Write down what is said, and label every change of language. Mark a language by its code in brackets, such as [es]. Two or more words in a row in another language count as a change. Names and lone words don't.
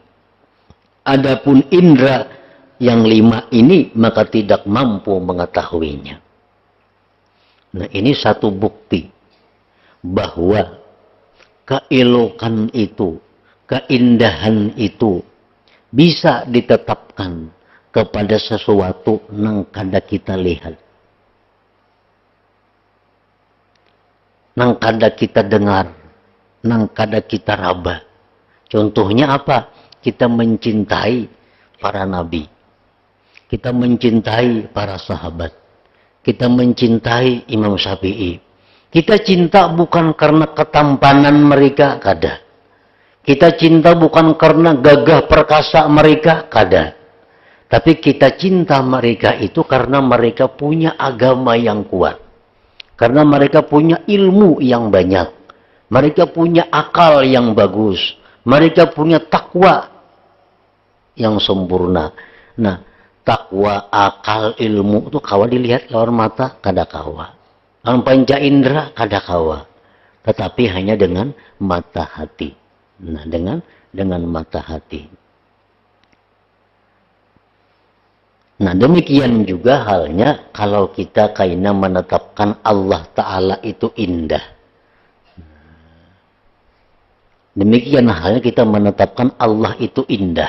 [id] Adapun indera yang 5 ini maka tidak mampu mengetahuinya. Nah, ini satu bukti bahwa keelokan itu, keindahan itu bisa ditetapkan kepada sesuatu yang kada kita lihat. [bjn] Nang kada kita dengar, nang kada kita raba. [id] Contohnya apa? Kita mencintai para nabi. Kita mencintai para sahabat. Kita mencintai Imam Syafi'i. Kita cinta bukan karena ketampanan mereka, kada. Kita cinta bukan karena gagah perkasa mereka, kada. Tapi kita cinta mereka itu karena mereka punya agama yang kuat. Karena mereka punya ilmu yang banyak. Mereka punya akal yang bagus. Mereka punya takwa yang sempurna. Nah, takwa, akal, [bjn] ilmu itu kawa dilihat lawan mata, kada kawa. Ang panca indera kada kawa. [id] tetapi hanya dengan mata hati. Nah, dengan mata hati. Nah, demikian juga halnya kalau kita kaina menetapkan Allah Ta'ala itu indah. Demikian halnya kita menetapkan Allah itu indah.